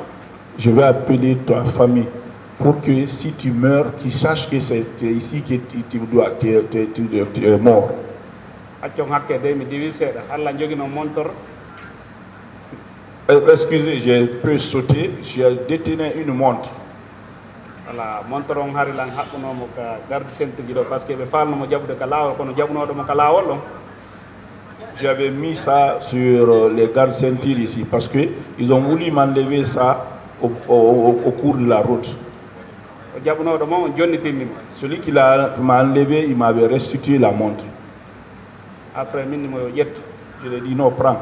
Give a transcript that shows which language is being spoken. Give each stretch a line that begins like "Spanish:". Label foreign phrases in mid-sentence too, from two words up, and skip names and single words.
French: Je vais appeler ta famille pour que si tu meurs, qu'ils sachent que c'est ici que tu es mort.
Fula: accon hakke de mi diwi seeɗa Allah jogino montor.
French: Excusez, je peux sauter. J'ai détenu une montre.
Fula: voilà montor on hari lan haɓɓunomo ka
French: garde centre
Fula: ji ɗo
French: par ce que
Fula: ɓe falnomo jaɓude ka laawol kono jaɓunoɗomo ka laawol ɗon.
French: J'avais mis ça sur les gardes ceintures ici parce qu'ils ont voulu m'enlever ça au cours de la route. Celui qui m'a enlevé, il m'avait restitué la montre. Après, je lui ai dit non, prends.